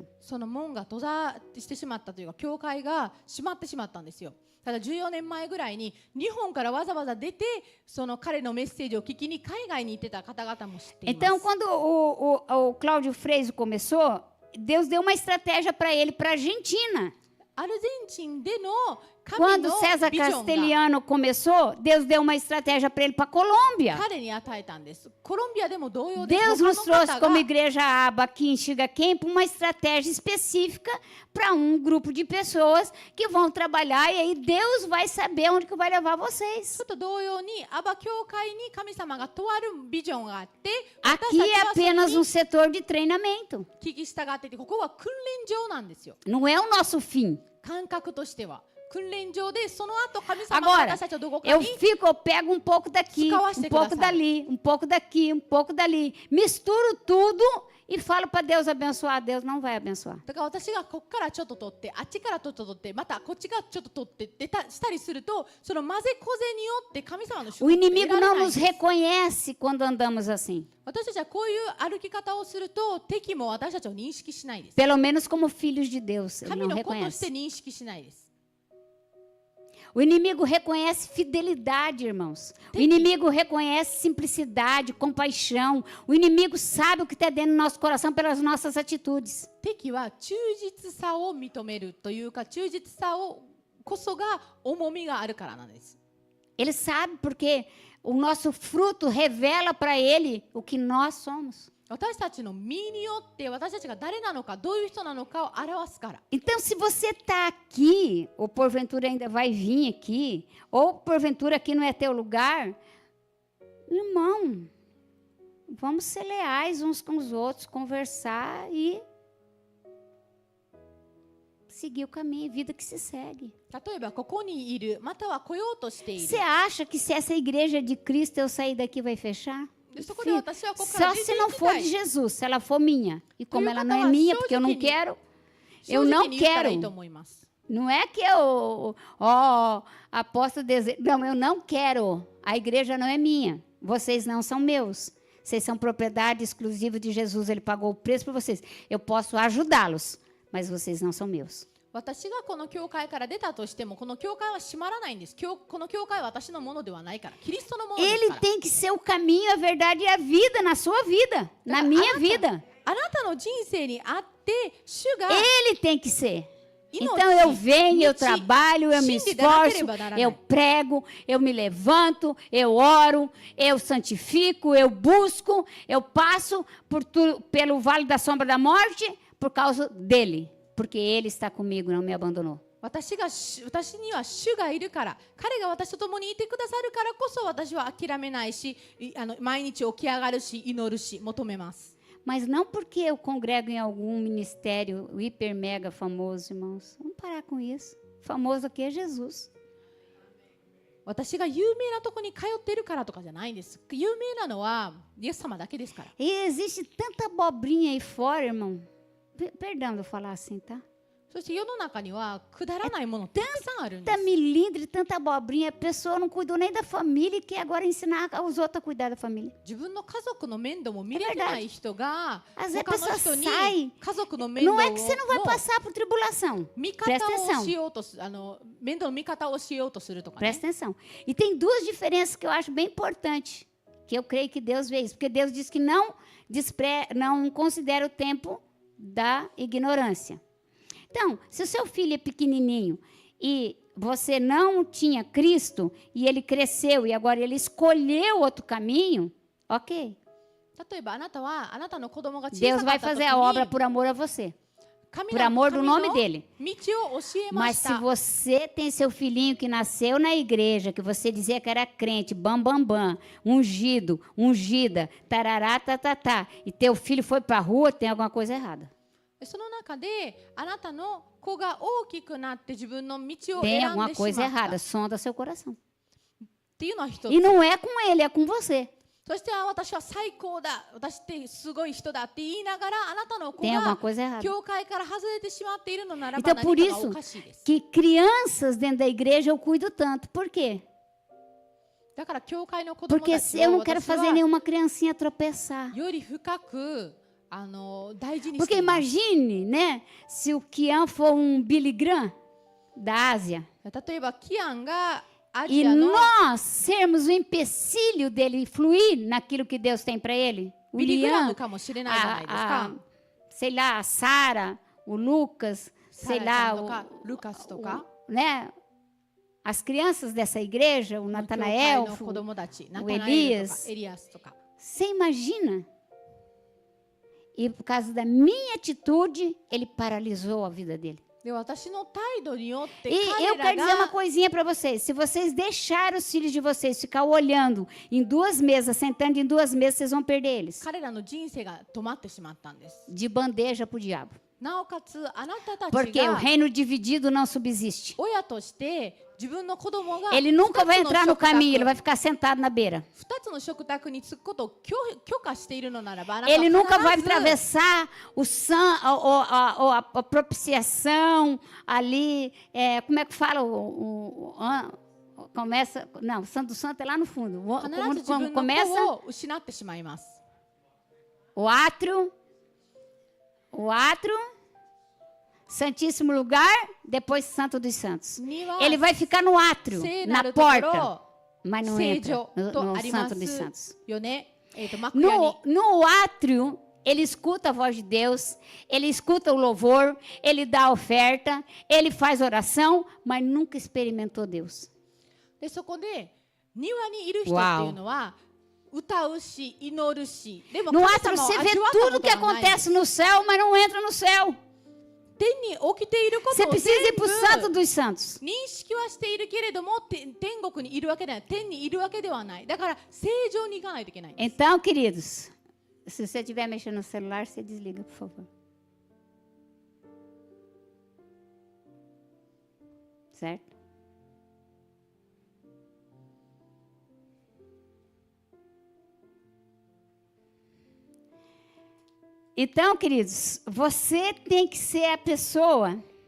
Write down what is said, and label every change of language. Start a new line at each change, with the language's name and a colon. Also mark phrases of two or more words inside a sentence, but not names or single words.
Japanese: その門が閉ざしてしまったというか、教会が閉まってしまったんですよ。ただ14年前ぐらいに日本からわざわざ出て、その彼のメッセージを聞きに海外に行ってた方々も知っています。
Portuguese: Então, quando o Cláudio Freis começou, Deus deu uma estratégia para ele, para a Argentina.
Japanese: アルゼンチンでの神
Portuguese: Quando
Japanese: の
Portuguese: César
Japanese: ビジョンが
Portuguese: Castelhano começou, Deus deu uma estratégia para ele para a Colômbia.
Japanese: 彼に与えたんです。コロンビアでも同様で、
Portuguese: Deus
Japanese: 他の
Portuguese: nos trouxe
Japanese: 方
Portuguese: como
Japanese: が
Portuguese: igreja ABA aqui em Xiga Camp uma estratégia específica para um grupo de pessoas que vão trabalhar e aí Deus vai saber onde que vai levar
Japanese: ち
Portuguese: vocês.
Japanese: ょっと同様にアバ教会に神様がとあるビジョンがあって、
Portuguese: Aqui
Japanese: 私
Portuguese: é
Japanese: たちは
Portuguese: apenas
Japanese: それ
Portuguese: um
Japanese: に
Portuguese: setor de treinamento.
Japanese: 聞き従っていて、ここは訓練場なんですよ。
Portuguese: Não é o nosso fim.
Japanese: 感覚としては訓練場で、その後神様が
Portuguese: Agora,
Japanese: 私たちをどこか
Portuguese: eu
Japanese: に
Portuguese: pego um pouco daqui, um pouco dali, um pouco daqui, um pouco dali. Misturo tudo e falo para Deus abençoar. Deus não vai abençoar.
Japanese: だから私がここからちょっと取って、あっちからちょっと取って、またこっちがちょっと取って出たしたりすると、その混ぜこぜによって神様の祝
Portuguese: O
Japanese: 福って得
Portuguese: inimigo
Japanese: られ
Portuguese: não
Japanese: ないん
Portuguese: nos
Japanese: です。
Portuguese: reconhece quando andamos assim.
Japanese: 私たちはこういう歩き方をすると、敵も私たちを認識しないです。
Portuguese: Pelo menos como filhos de Deus. Ele
Japanese: 神
Portuguese: não
Japanese: の子として
Portuguese: reconhece.
Japanese: 認識しないです。
Portuguese: O inimigo reconhece fidelidade, irmãos. O inimigo reconhece simplicidade, compaixão. O inimigo sabe o que está dentro do nosso coração pelas nossas atitudes.
Japanese: 敵は忠実さを認めるというか、忠実さをこそが重みがあるからなんです。
Portuguese: Ele sabe porque o nosso fruto revela para ele o que nós somos.
Japanese: 私たちの身によって私たちが誰なのか、どういう人なのかを表すから。
Portuguese: Então, se você está aqui, ou porventura ainda vai vir aqui, ou porventura aqui não é teu lugar, irmão, vamos ser leais uns com os outros, conversar e seguir o caminho, vida que se segue.
Japanese: 例えばここにいる、または来ようとしている。
Portuguese: Você acha que se essa igreja é de Cristo eu sair daqui vai fechar?
Japanese: でそこで
Portuguese: Filho,
Japanese: 私はここから
Portuguese: só
Japanese: 出
Portuguese: se
Japanese: て
Portuguese: não
Japanese: いき
Portuguese: for
Japanese: た
Portuguese: de
Japanese: い。
Portuguese: Jesus, se ela for minha. E como Eu ela não não é tava minha, achando porque eu não que ele- quero,
Japanese: 正
Portuguese: eu
Japanese: 直
Portuguese: não
Japanese: に言ったらいい
Portuguese: quero.
Japanese: と思います。
Portuguese: Não é que eu, aposto desejo. Não, eu não quero. A igreja não é minha. Vocês não são meus. Vocês são propriedade exclusiva de Jesus. Ele pagou o preço por vocês. Eu posso ajudá-los, mas vocês não são meus.
Japanese: 私がこの教会から出たとしても、この教会は閉まらないんです。この教会は私のものではないから、キリストのものですか
Portuguese: Ele
Japanese: ら。
Portuguese: tem que ser o caminho, a verdade e a vida na sua vida, na minha vida.
Japanese: あなたの人生にあって主が
Portuguese: Ele tem que ser.
Japanese: 命
Portuguese: Então eu venho, eu
Japanese: 道
Portuguese: trabalho, eu me
Japanese: 信じてなけれ
Portuguese: esforço,
Japanese: ばならない。
Portuguese: eu prego, eu me levanto, eu oro, eu santifico, eu busco, eu passo pelo vale da sombra da morte por causa dele, porque ele está comigo, não me abandonou.
Japanese: 私には主がいるから、彼が私と共にいてくださるからこそ私は諦めないし、毎日起き上がるし、祈るし、求めます。
Portuguese: Mas não porque eu congrego em algum ministério hiper mega famoso, irmãos. Vamos parar com isso. Famoso aqui é Jesus.
Japanese: 私が有名なとこに通っているからとかじゃないんです。有名なのはイエス様だけですから。
Portuguese: E existe tanta abobrinha aí fora, irmão. Perdão de eu falar assim, tá?
Japanese: そして世の中にはくだらないものたくさんあるんで
Portuguese: Tanta
Japanese: す。
Portuguese: milindre, tanta abobrinha, a pessoa não cuidou nem da família e quer agora ensinar os outros a cuidar da família.
Japanese: 自分の家族の面倒も見れてない人が
Portuguese: Às vezes a
Japanese: 他の
Portuguese: pessoa
Japanese: 人に
Portuguese: sai.
Japanese: 家族の面
Portuguese: Não
Japanese: 倒
Portuguese: é que você não vai
Japanese: を
Portuguese: passar por tribulação.
Japanese: 見
Portuguese: Presta
Japanese: 方を
Portuguese: atenção.
Japanese: しようとす面倒の見方をしようとするとかね。
Portuguese: Presta atenção. E tem duas diferenças que eu acho bem importantes, que eu creio que Deus vê isso. Porque Deus diz que não considera o tempo da ignorância. Então, se o seu filho é pequenininho e você não tinha Cristo, e ele cresceu e agora ele escolheu outro caminho, ok.
Japanese: 例えばあなたはあなたの子供が小
Portuguese: Deus
Japanese: さか
Portuguese: vai
Japanese: った時
Portuguese: fazer a obra
Japanese: に
Portuguese: por amor a você,
Japanese: 神
Portuguese: por
Japanese: の
Portuguese: amor do
Japanese: 神
Portuguese: nome
Japanese: の
Portuguese: dele.
Japanese: 道を教えま
Portuguese: Mas
Japanese: し
Portuguese: se
Japanese: た。
Portuguese: você tem seu filhinho que nasceu na igreja, que você dizia que era crente, bam, bam, bam, ungido, ungida, tarará, tatatá, e teu filho foi para a rua, tem alguma coisa errada.
Japanese: その中であなたの子が大きくなって自分の道を
Portuguese: Tem
Japanese: 選ん
Portuguese: alguma
Japanese: でし
Portuguese: coisa
Japanese: まったっ
Portuguese: errada, sonda seu coração.
Japanese: ていうのは一つ。
Portuguese: E não é com ele, é com você.
Japanese: そして私は最高だ、私ってすごい人だって言いながらあなたの子
Portuguese: Tem alguma
Japanese: が
Portuguese: coisa errada.
Japanese: 教会から外れてしまっているのならば
Portuguese: Então,
Japanese: 何
Portuguese: por
Japanese: かが
Portuguese: isso
Japanese: おかしいです。
Portuguese: que crianças dentro da igreja eu cuido tanto. Por quê?
Japanese: だから教会の子供
Portuguese: Porque
Japanese: たち
Portuguese: eu
Japanese: を
Portuguese: não quero
Japanese: 私
Portuguese: fazer
Japanese: は
Portuguese: nenhuma criancinha tropeçar.
Japanese: より深く大事にし
Portuguese: Porque
Japanese: ています。
Portuguese: imagine, né, se o Kian for um Billy Graham da Ásia
Japanese: 例えばキアンがア
Portuguese: e
Japanese: ジアの
Portuguese: nós sermos o empecilho dele fluir naquilo que Deus tem para ele. O
Japanese: ビリグラ
Portuguese: Lian,
Japanese: ムかもしれないじゃないですか。
Portuguese: sei lá, a Sara, o Lucas,
Japanese: サ
Portuguese: sei
Japanese: ラちゃん
Portuguese: lá,
Japanese: とかルカスとか
Portuguese: né? As crianças dessa igreja, o
Japanese: 教会
Portuguese: Natanael,
Japanese: の子供たち、ナ
Portuguese: o
Japanese: タナエルとか
Portuguese: Elias.
Japanese: エリアスとか。
Portuguese: Você imagina? E por causa da minha atitude, ele paralisou a vida dele.
Japanese: で私の態度によって
Portuguese: E eu
Japanese: 彼
Portuguese: quero
Japanese: ら
Portuguese: dizer uma
Japanese: が
Portuguese: coisinha para vocês. Se vocês deixarem os filhos de vocês ficar olhando em duas mesas, sentando em duas mesas, vocês vão perder eles.
Japanese: 彼らの人生が止まってしまったんです。
Portuguese: De bandeja para o diabo.
Japanese: なおかつあなたたち
Portuguese: Porque o
Japanese: が
Portuguese: reino dividido não subsiste.
Japanese: 親として自分の子供が
Portuguese: Ele nunca vai
Japanese: 二つの
Portuguese: entrar no
Japanese: 食卓
Portuguese: caminho, ele vai ficar sentado na beira.
Japanese: 二つの食卓に着くことを許可しているのならば、あなた
Portuguese: Ele nunca
Japanese: は
Portuguese: vai
Japanese: 必ず
Portuguese: atravessar a propiciação ali. Como é que fala? Começa. Não, Santo Santo é lá no fundo.
Japanese: 必ず自分の
Portuguese: Começa
Japanese: 子を失ってしまいます。
Portuguese: o átrio, Santíssimo Lugar, depois Santo dos Santos.
Japanese: には
Portuguese: Ele vai ficar no átrio,
Japanese: 聖な
Portuguese: na
Japanese: るとこ
Portuguese: porta,
Japanese: ろ、
Portuguese: mas não
Japanese: 聖
Portuguese: entra
Japanese: 女と
Portuguese: no
Japanese: ありま
Portuguese: Santo dos
Japanese: す
Portuguese: Santos.
Japanese: よね。幕屋に
Portuguese: No átrio, ele escuta a voz de Deus, ele escuta o louvor, ele dá a oferta, ele faz oração, mas nunca experimentou Deus.
Japanese: でそこで庭にいる人っていうのは歌うし祈るし、でも
Portuguese: No
Japanese: 神
Portuguese: átrio
Japanese: 様を
Portuguese: você
Japanese: 味
Portuguese: vê
Japanese: わった
Portuguese: tudo
Japanese: こ
Portuguese: que
Japanese: とがない。
Portuguese: acontece no céu, mas não entra no céu.
Japanese: 天に起きているこ
Portuguese: Você
Japanese: とを
Portuguese: precisa ir
Japanese: 全
Portuguese: para o
Japanese: 部
Portuguese: Santo dos Santos.
Japanese: 認識はしているけれども天国にいるわけではない、天にいるわけではない。だから正常に行かないといけないんです。
Portuguese: Então, queridos, se você estiver mexendo no celular, você desliga, por favor. Certo? Então, queridos, você tem que ser a pessoa.